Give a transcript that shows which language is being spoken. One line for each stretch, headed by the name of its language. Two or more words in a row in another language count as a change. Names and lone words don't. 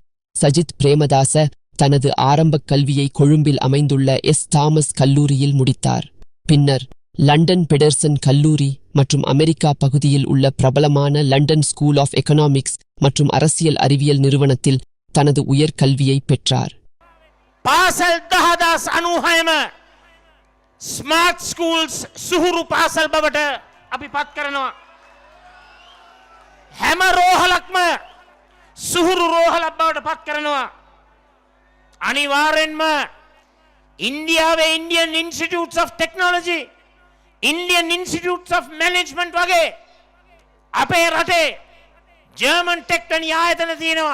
Tamil: சஜித் பிரேமதாச தனது ஆரம்பக் கல்வியை கொழும்பில் அமைந்துள்ள தாமஸ் கல்லூரியில் முடித்தார். பின்னர் லண்டன் பெடர்சன் கல்லூரி மற்றும் அமெரிக்கா பகுதியில் உள்ள பிரபலமான லண்டன் ஸ்கூல் ஆஃப் எகனாமிக்ஸ் மற்றும் அரசியல் அறிவியல் நிறுவனத்தில் தனது உயர்கல்வியை பெற்றார்.
Sinhala: පාසල් 10,096ම
English: smart schools
Sinhala: සුහුරු පාසල් බවට අපි පත් කරනවා. හැම රෝහලක්ම සුහුරු රෝහලක් බවට පත් කරනවා. අනිවාර්යෙන්ම ඉන්දියාවේ ඉන්දියන් ඉන්ස්ටිටියුට්ස් ඔෆ් ටෙක්නොලොජි, ඉන්දියන් ඉන්ස්ටිටියුට්ස් ඔෆ් මැනේජ්මන්ට් වගේ අපේ රටේ ජර්මන් ටෙක් වැනි ආයතන තියෙනවා.